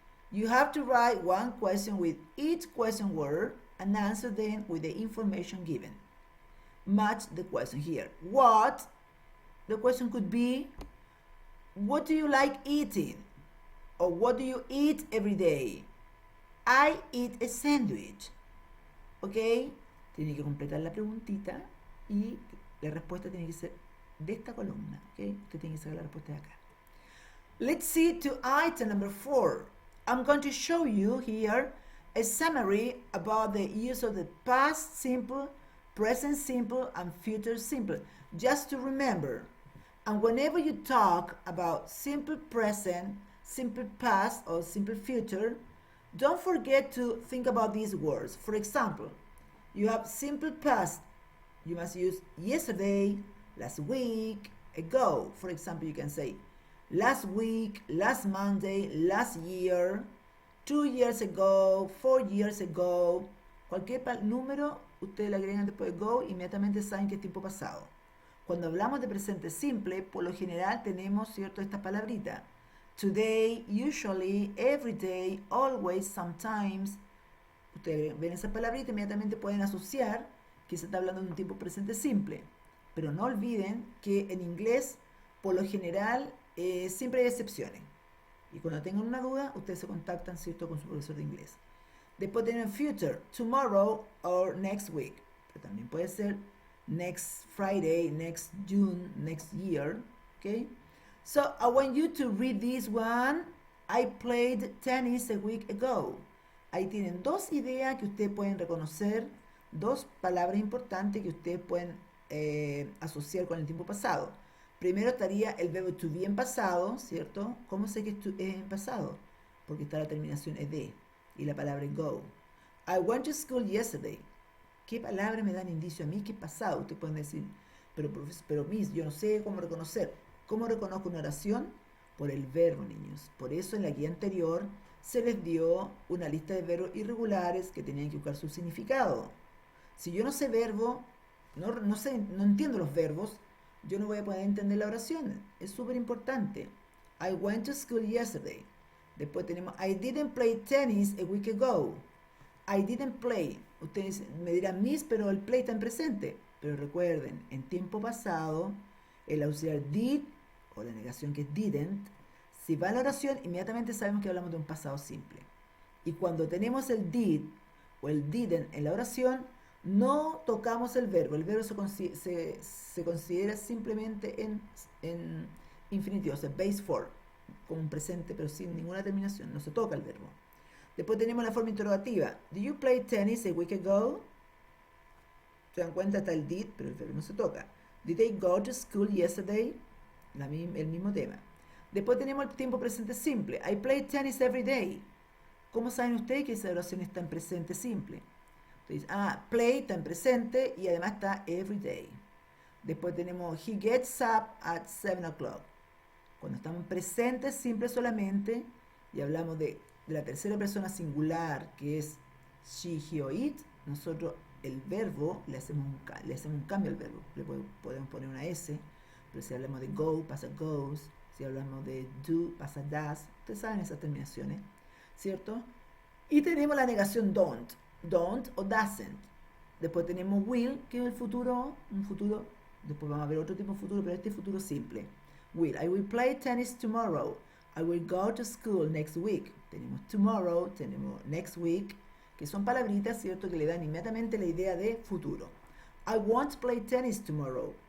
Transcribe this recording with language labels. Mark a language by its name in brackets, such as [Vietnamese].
[English] You have to write one question with each question word and answer them with the information given. Match the question here. What? The question could be, what do you like eating? Or what do you eat every day? I eat a sandwich. ¿Ok? [Spanish] Tiene que completar la preguntita y la respuesta tiene que ser de esta columna. ¿Ok? Usted tiene que sacar la respuesta de acá. [English] Let's see to item number 4. I'm going to show you here a summary about the use of the past simple, present simple, and future simple. Just to remember. And whenever you talk about simple present, simple past, or simple future, don't forget to think about these words. For example, you have simple past. You must use yesterday, last week, ago. For example, you can say last week, last Monday, last year, 2 years ago, 4 years ago. [Spanish] Cualquier número, ustedes le agregan después de go, inmediatamente saben que es tiempo pasado. Cuando hablamos de presente simple, por lo general tenemos, ¿cierto?, esta palabrita. [English] Today, usually, every day, always, sometimes. [Spanish] Ustedes ven esa palabrita, inmediatamente pueden asociar que se está hablando de un tiempo presente simple. Pero no olviden que en inglés, por lo general, siempre hay excepciones. Y cuando tengan una duda, ustedes se contactan, ¿cierto?, con su profesor de inglés. Después tienen [English] future, tomorrow or next week. [Spanish] Pero también puede ser [English] next Friday, next June, next year. Okay? So I want you to read this one. I played tennis a week ago. [Spanish] Ahí tienen dos ideas que ustedes pueden reconocer, dos palabras importantes que ustedes pueden asociar con el tiempo pasado. Primero estaría el verbo to be en pasado, ¿cierto? ¿Cómo sé que es en pasado? Porque está la terminación ed y la palabra go. [English] I went to school yesterday. [Spanish] ¿Qué palabra me dan indicio a mí que es pasado? Ustedes pueden decir, pero Miss, yo no sé cómo reconocer. ¿Cómo reconozco una oración? Por el verbo, niños. Por eso en la guía anterior se les dio una lista de verbos irregulares que tenían que buscar su significado. Si yo no sé verbo, no entiendo los verbos, yo no voy a poder entender la oración. Es súper importante. [English] I went to school yesterday. [Spanish] Después tenemos [English] I didn't play tennis a week ago. I didn't play. [Spanish] Ustedes me dirán, Miss, pero el play está en presente. Pero recuerden, en tiempo pasado, el auxiliar did, o la negación que es didn't, si va a la oración, inmediatamente sabemos que hablamos de un pasado simple. Y cuando tenemos el did o el didn't en la oración, no tocamos el verbo. El verbo se considera simplemente en infinitivo, o sea, base form, como un presente, pero sin ninguna terminación. No se toca el verbo. Después tenemos la forma interrogativa. [English] ¿Do you play tennis a week ago? [Spanish] Se dan cuenta, está el did, pero el verbo no se toca. [English] ¿Did they go to school yesterday? [Spanish] El mismo tema. Después tenemos el tiempo presente simple. [English] I play tennis every day. [Spanish] ¿Cómo saben ustedes que esa oración está en presente simple? Entonces, play está en presente y además está every day. Después tenemos [English] he gets up at 7 o'clock. [Spanish] Cuando estamos en presente simple solamente y hablamos de la tercera persona singular, que es she, he o it, nosotros el verbo le hacemos un cambio al verbo. Podemos poner una S, pero si hablamos de go, pasa goes. Si hablamos de do, pasa does. Ustedes saben esas terminaciones, ¿cierto? Y tenemos la negación don't. Don't o doesn't. Después tenemos will, que es el futuro, un futuro. Después vamos a ver otro tipo de futuro, pero este es futuro simple. [English] Will. I will play tennis tomorrow. I will go to school next week. [Spanish] Tenemos tomorrow, tenemos next week, que son palabritas, ¿cierto?, que le dan inmediatamente la idea de futuro. [English] I won't play tennis tomorrow.